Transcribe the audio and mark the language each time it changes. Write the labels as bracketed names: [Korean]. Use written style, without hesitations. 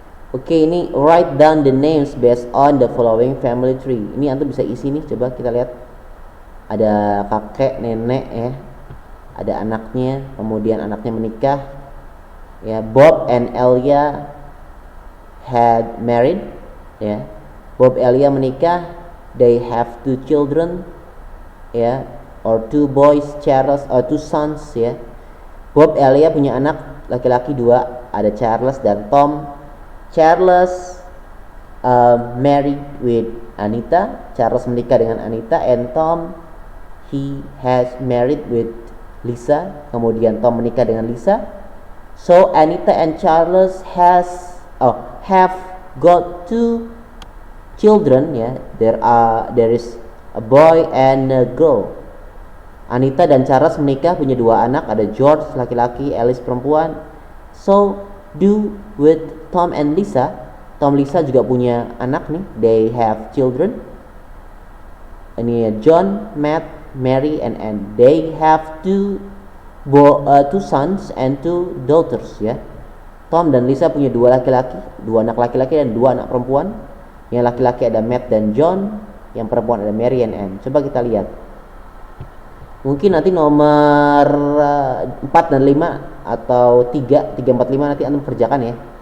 [English] Oke, ini write down the names based on the following family tree. [Indonesian] Ini antum bisa isi nih, coba kita lihat. Ada kakek, nenek, ya. Ada anaknya, kemudian anaknya menikah, ya. [English] Bob and Elia had married, ya. [Indonesian] Bob Elia menikah. [English] They have 2 children, ya, or 2 boys, Charles, or 2 sons, ya. [Indonesian] Bob Elia punya anak laki-laki 2, ada Charles dan Tom. [English] Charles married with Anita. [Indonesian] Charles menikah dengan Anita. [English] And Tom, he has married with Lisa. [Indonesian] Kemudian Tom menikah dengan Lisa. [English] So Anita and Charles have got 2 children, ya. There is a boy and a girl. [Indonesian] Anita dan Charles menikah, punya 2 anak, ada George laki-laki, Alice perempuan. [English] So do with Tom and Lisa. [Indonesian] Tom, Lisa juga punya anak nih. [English] They have children. Ini John, Matt, Mary, and they have 2 two sons and two daughters ya. [Indonesian] Tom dan Lisa punya dua laki-laki, dua anak laki-laki dan dua anak perempuan. Yang laki-laki ada Matt dan John, yang perempuan ada Mary and Anne. Coba kita lihat. Mungkin nanti nomor 4 dan 5 atau 3, 4, 5 nanti Anda kerjakan ya.